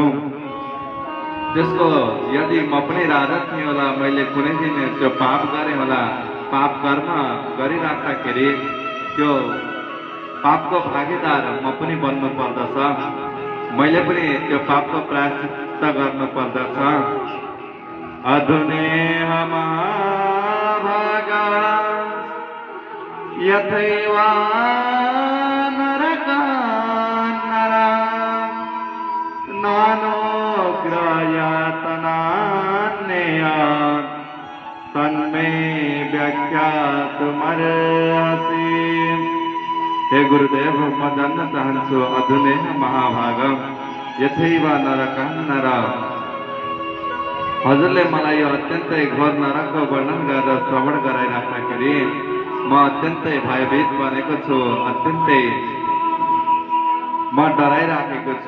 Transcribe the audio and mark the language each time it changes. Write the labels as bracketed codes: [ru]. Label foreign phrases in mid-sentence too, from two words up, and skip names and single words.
[ne] त्यसको यदि म पनि राजा थिएँ होला, मैले कुनै दिन त्यो पाप गरेँ होला, पाप कर्म गरिराख्दाखेरि त्यो पापको भागीदार म पनि बन्नु पर्दछ। मैले पनि त्यो पापको प्रायश्चित्त गर्नु पर्दछ। [sa] अधुनेह महाभागा यथैव नरकान्नरा नानोग्रयातनान्ययात् तन्मे व्याख्यातुमर्हसि। [ne] हे गुरुदेव, म जान्न चाहन्छु, [sa] अधुनेह महाभागम यथैव नरकान्नरा, [ne] हजुरले मलाई यो अत्यन्तै घोर नरकको वर्णन गरेर श्रवण गराइराख्दाखेरि म अत्यन्तै भयभीत बनेको छु, अत्यन्तै म डराइराखेको छु।